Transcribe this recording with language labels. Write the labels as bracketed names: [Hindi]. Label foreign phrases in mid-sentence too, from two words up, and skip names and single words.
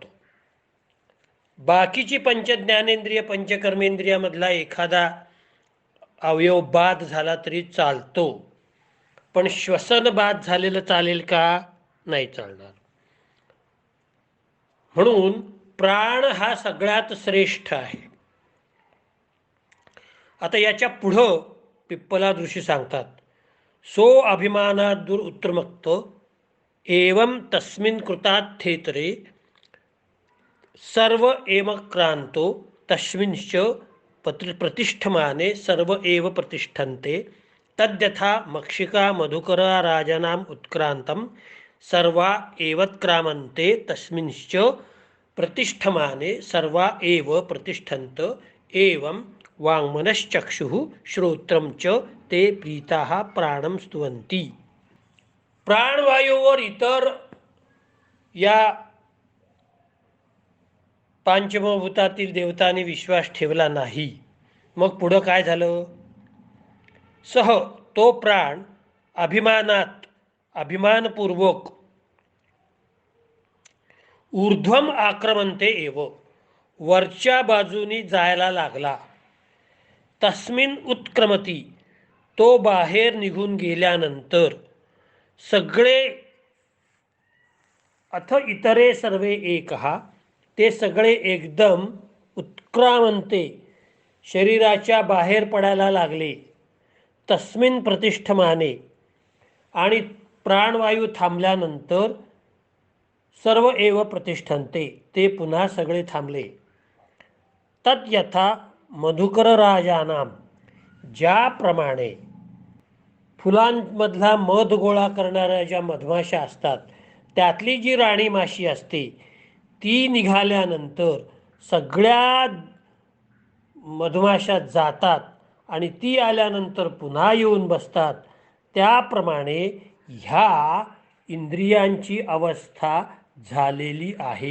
[Marathi] बाकीची पंचज्ञानेंद्रिय, पंचकर्मेंद्रियामधला एखादा अवयव बाद झाला तरी चालतो, पण श्वसन बाद झालेलं चालेल का? नाही चालणार. म्हणून प्राण हा सगळ्यात श्रेष्ठ आहे. आता याच्या पुढं पिप्पला ऋषी सांगतात, [Sanskrit] सो अभिमानात दूर उत्तमक्त एवं तस्मिन् कृतार्थेतरे सर्व एव क्रांतो तस्मिंश्च प्रतिष्ठमाने सर्व एव प्रतिष्ठन्ते तद्यथा मक्षिका मधुकरा राजानाम उत्क्रांतम सर्वा एवत्क्रामन्ते तस्मिंश्च प्रतिष्ठमाने सर्वा एव प्रतिष्ठन्त एवं वाङ्मनश्चक्षुः श्रोत्रं च ते प्रीताः प्राणं स्तुवन्ति. [Marathi] प्राणवायूवर इतर या पंचमभूतातील देवतांनी विश्वास ठेवला नाही. मग पुढं काय झालं? [Sanskrit] सह तो प्राण अभिमानपूर्वक ऊर्ध्वम आक्रमणते एव [Marathi] वरच्या बाजूनी जायला लागला. [Sanskrit] तस्मिन उत्क्रमती [Marathi] तो बाहेर निघून गेल्यानंतर सगळे [Sanskrit] अथ इतरे सर्वे एकहा [Marathi] ते सगळे एकदम उत्क्रामंते शरीराच्या बाहेर पडायला लागले. [Sanskrit] तस्मिन प्रतिष्ठमाने [Marathi] आणि प्राणवायू थांबल्यानंतर [Sanskrit] सर्व एव प्रतिष्ठन्ते [Marathi] ते पुन्हा सगळे थांबले. [Sanskrit] तत् यथा मधुकर राजानाम [Marathi] ज्याप्रमाणे फुलांमधला मध गोळा करणाऱ्या ज्या मधमाशा असतात त्यातली जी राणी माशी असते ती निघाल्यानंतर सगळ्या मधमाशा जातात आणि ती आल्यानंतर पुन्हा येऊन बसतात, त्याप्रमाणे ह्या इंद्रियांची अवस्था झालेली आहे.